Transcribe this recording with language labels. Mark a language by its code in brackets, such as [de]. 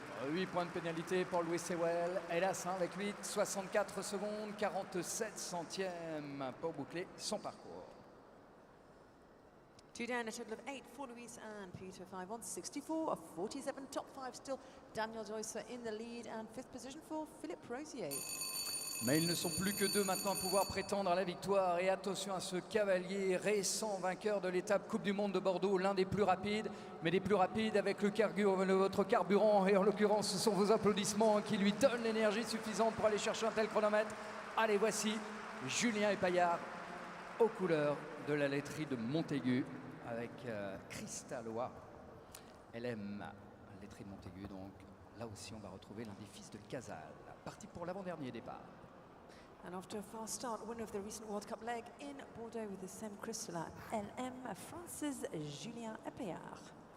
[fr] 8 points de pénalité pour Louise Sewell. Hélas, avec 8, 64 secondes, 47 centièmes pour boucler son parcours. [en] 2 down, a total of 8 for Louise and Peter Five on 64 of 47. Top 5 still Daniel Deusser in the lead, and 5th position for Philippe Rosier. [fr] Mais ils ne sont plus que deux maintenant à pouvoir prétendre à la victoire. Et attention à ce cavalier récent vainqueur de l'étape Coupe du Monde de Bordeaux, l'un des plus rapides, mais des plus rapides avec votre carburant. Et en l'occurrence, ce sont vos applaudissements qui lui donnent l'énergie suffisante pour aller chercher un tel chronomètre. Allez, voici Julien Epaillard aux couleurs de la laiterie de Montaigu avec Christa Loa. Elle aime la laiterie de Montaigu, donc là aussi on va retrouver l'un des fils de Casal. Parti pour l'avant-dernier départ. [en] And after a fast start, winner of the recent World Cup leg in Bordeaux with the same Crystal LM, France's Julien Epaillard.